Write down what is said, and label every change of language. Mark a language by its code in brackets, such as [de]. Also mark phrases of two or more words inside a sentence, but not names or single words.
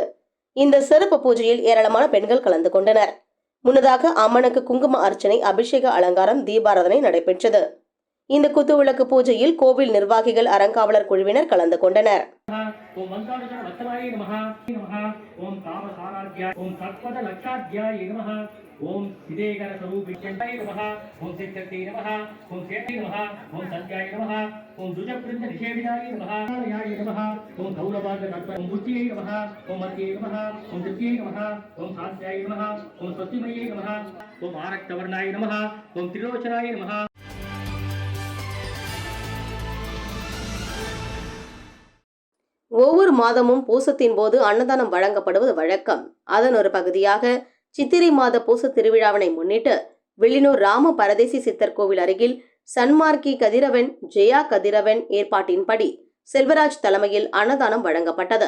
[ta] இந்த சிறப்பு பூஜையில் ஏராளமான பெண்கள் கலந்து கொண்டனர். முன்னதாக அம்மனுக்கு குங்கும அர்ச்சனை, அபிஷேக அலங்காரம், தீபாராதனை நடைபெற்றது. இந்த குத்துவிளக்கு பூஜையில் கோவில் நிர்வாகிகள், அறங்காவலர் குழுவினர் கலந்து கொண்டனர். [sa] ओम सिद्धेश्वर स्वरूपिण्यै नमः, ओम सिद्धते नमः, ओम सेते नमः, ओम सत्याय नमः, ओम दुजवृंद निषेविनाय नमः, याय नमः, ओम गौरवाद तत्व, ओम बुद्धिये नमः, ओम मत्ये नमः, ओम दिव्ये नमः, ओम सात्याय नमः, ओम स्वस्तिमये नमः, ओम आरक्तवर्णाय नमः, ओम त्रिलोचनाय नमः. [ta] ஒவ்வொரு மாதமும் பூசத்தின் போது அன்னதானம் வழங்கப்படுவது வழக்கம். அதன் ஒரு பகுதியாக சித்திரை மாத பூச திருவிழாவினை முன்னிட்டு வில்லியனூர் ராம பரதேசி சித்தர் கோவில் அருகில் சன்மார்க்கி கதிரவன், ஜெயா கதிரவன் ஏற்பாட்டின்படி செல்வராஜ் தலைமையில் அன்னதானம் வழங்கப்பட்டது.